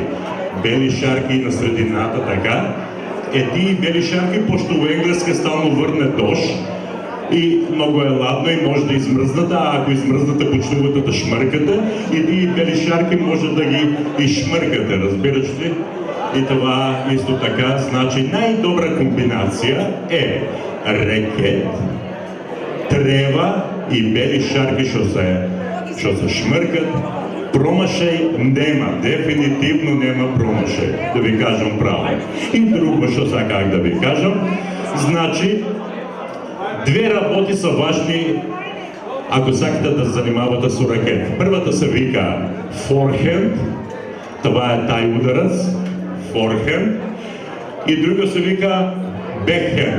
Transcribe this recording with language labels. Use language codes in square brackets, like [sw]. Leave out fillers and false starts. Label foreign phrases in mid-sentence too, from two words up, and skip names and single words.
[bg] Бели шарки на средината, така. Тии бели шарки, пошто у енглеска стално върне дощ и много е ладно и може да измръзнате, а ако измръзнате, почнувате да шмъркате и тии бели шарки може да ги изшмъркате, разбираш ли? И това исто така, значи най-добра комбинация е ракет, трева и бели шарки, що се шмъркат. [mk] Промашaj нема, дефинитивно нема промашaj, да ви кажем право. И друго, що сега как да ви кажем, значи, две работи са важни, ако сакате да занимавате с ракет. [bg] Първата се вика форхенд, това е тай ударец, форхенд, и друга се вика бекхенд.